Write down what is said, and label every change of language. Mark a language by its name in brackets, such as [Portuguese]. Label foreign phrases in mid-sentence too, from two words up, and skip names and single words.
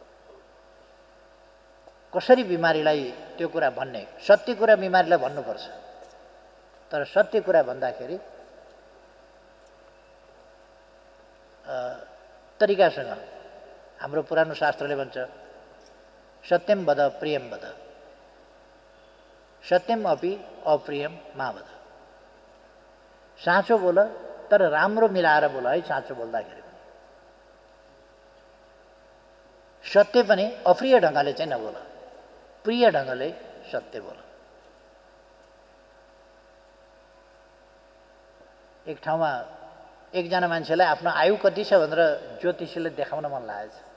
[Nepali] कसरी बिमारीलाई त्यो कुरा भन्ने, सत्य कुरा बिमारीलाई भन्नुपर्छ, तर सत्य कुरा भन्दाखेरि तरिकासँग। हाम्रो पुरानो शास्त्रले भन्छ [Sanskrit] सत्यम वद प्रियम वद, सत्यम अपि अप्रियम मा वद। [Nepali] साँचो बोल, तर राम्रो मिलाएर बोल है। साँचो बोल्दाखेरि पनि सत्य पनि अप्रिय ढङ्गले चाहिँ नबोल, प्रिय ढङ्गले सत्य बोल। एक ठाउँमा एकजना मान्छेलाई आफ्नो आयु कति छ भनेर ज्योतिषीले देखाउन मन लागेछ।